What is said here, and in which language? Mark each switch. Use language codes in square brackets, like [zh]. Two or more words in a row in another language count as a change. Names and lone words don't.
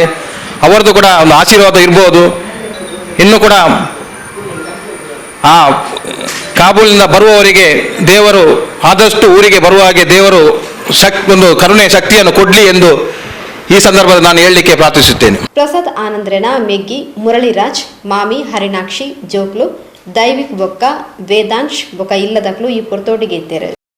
[kn] ಅವರದ್ದು ಕೂಡ ಒಂದು ಆಶೀರ್ವಾದ ಇರ್ಬೋದು. ಇನ್ನು ಕೂಡ ಆ ಕಾಬೂಲಿನಿಂದ ಬರುವವರಿಗೆ ದೇವರು ಆದಷ್ಟು ಊರಿಗೆ ಬರುವ ಹಾಗೆ ದೇವರು ಒಂದು ಕರುಣೆ ಶಕ್ತಿಯನ್ನು ಕೊಡಲಿ ಎಂದು ಈ ಸಂದರ್ಭದಲ್ಲಿ ನಾನು ಹೇಳಲಿಕ್ಕೆ ಪ್ರಾರ್ಥಿಸುತ್ತೇನೆ. [tcy] ಪ್ರಸಾದ್ ಆನಂದ್ರೆನ ಮೆಗ್ಗಿ ಮುರಳಿರಾಜ್ ಮಾಮಿ ಹರಿಣಾಕ್ಷಿ ಜೋಕ್ಲು ದೈವಿಕ್ ಬೊಕ್ಕ ವೇದಾಂಶ್ ಬೊಕ್ಕ ಇಲ್ಲದಕ್ಲು ಈ ಪುರ್ತೋಟಿಗೆ ಇದ್ದಾರೆ.